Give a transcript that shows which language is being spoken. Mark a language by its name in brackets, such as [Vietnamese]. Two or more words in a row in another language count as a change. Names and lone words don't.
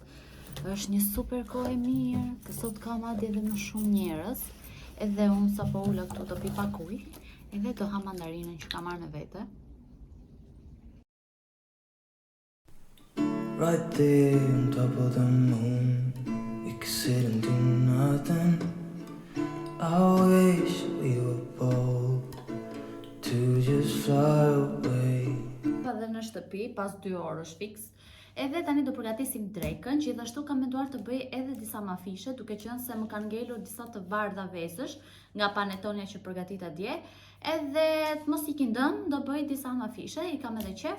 [Albanian] Është një super kohë e mirë, që sot ka madje edhe më shumë njerëz, edhe unë sapo ula këtu do pi pak ujë, edhe do ha mandarinën që kam marrë me vete. [English] Right there on top of the moon, we could sit and do nothing. I wish we were bold to just fly away. [Albanian] Dhe në shtëpi pas 2 orësh fiks. Edhe tani do përgatisim drekën, gjithashtu kam menduar të bëj edhe disa mafishe, duke qenë se më kanë ngelur disa të bardha vezësh nga panetonia që përgatita dje. Edhe të mos ikin dëm, do bëj disa mafishe, i kam edhe qef.